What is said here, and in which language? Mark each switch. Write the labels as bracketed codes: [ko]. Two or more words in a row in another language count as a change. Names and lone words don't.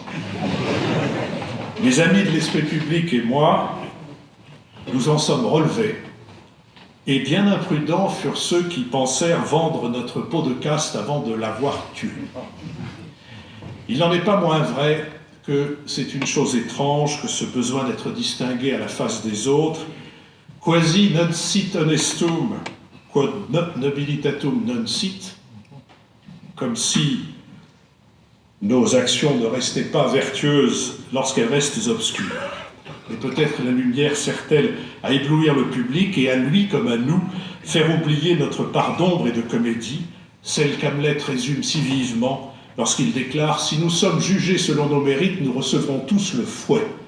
[fr] Mes amis de l'esprit public et moi, nous en sommes relevés, et bien imprudents furent ceux qui pensèrent vendre notre peau de caste avant de l'avoir tuée. Il n'en est pas moins vrai que c'est une chose étrange que ce besoin d'être distingué à la face des autres, [la] quasi non sit honestum, quod nobilitatum non sit, [fr] comme si nos actions ne restaient pas vertueuses lorsqu'elles restent obscures. Mais peut-être la lumière sert-elle à éblouir le public et à lui comme à nous faire oublier notre part d'ombre et de comédie, celle qu'Hamlet résume si vivement lorsqu'il déclare « Si nous sommes jugés selon nos mérites, nous recevrons tous le fouet ».